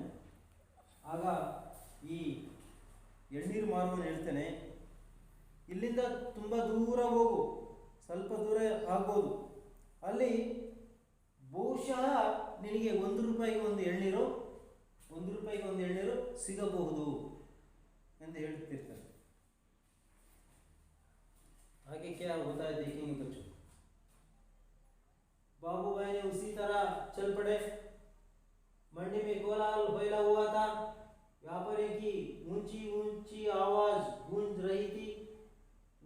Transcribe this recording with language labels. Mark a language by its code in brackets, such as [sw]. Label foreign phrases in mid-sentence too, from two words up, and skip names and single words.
[kn] ಆಗ ಈ ಎಳ್ನೀರು ಮಾರುವನು ಹೇಳ್ತಾನೆ, ಇಲ್ಲಿಂದ ತುಂಬ ದೂರ ಹೋಗು, ಸ್ವಲ್ಪ ದೂರ ಆಗ್ಬೋದು, ಅಲ್ಲಿ ಬಹುಶಃ ನಿನಗೆ 1 ರೂಪಾಯಿಗೆ ಒಂದು ಎಳ್ನೀರು ಸಿಗಬಹುದು ಎಂದು ಹೇಳ್ತಿರ್ತಾನೆ. [hi] आगे क्या होता है देखेंगे बच्चों. बाबूभाई ने उसी तरह चल पड़े. मंडी में कोलाहल फैला हुआ था. व्यापारी की ऊंची ऊंची आवाज गूंज रही थी.